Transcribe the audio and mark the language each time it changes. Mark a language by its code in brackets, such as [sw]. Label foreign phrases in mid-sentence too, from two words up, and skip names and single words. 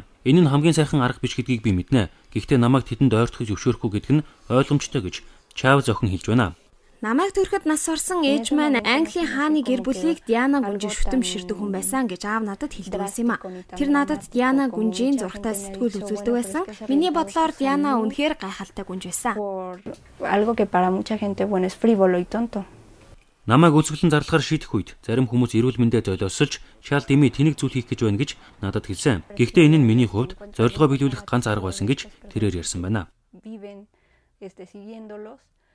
[mn] Энэ нь хамгийн сайхан арга биш гэдгийг би мэднэ. Гэхдээ намайг тэдэнд ойртохыг зөвшөөрөхгүй гэдг нь ойлгомжтой гэж Чавез охин хэлж байна. Намайг төрөхөд нас орсон ээж маань Английн хааны гэр бүлийг Диана Гүнжин шүтэмширдэг хүн байсан гэж аав надад хэлдэг байсан юм а. Тэр надад Диана Гүнжийн зургтай сэтгүүл үзүүлдэг байсан. Миний бодлоор Диана үнэхээр гайхалтай гүнж байсан. [es] Algo que para mucha gente bueno es frívolo y tonto. [mn] Намайг үзэсгэлэн зарлахаар шийдэх үед зарим хүмүүс эрүүл мэндэд золиосолж шал дэмий тэнэг зүйл хийх гэж байна гэж надад хэлсэн. Гэхдээ энэ нь миний хувьд зорилгоо биелүүлэх ганц арга байсан гэж тэрээр ярьсан байна.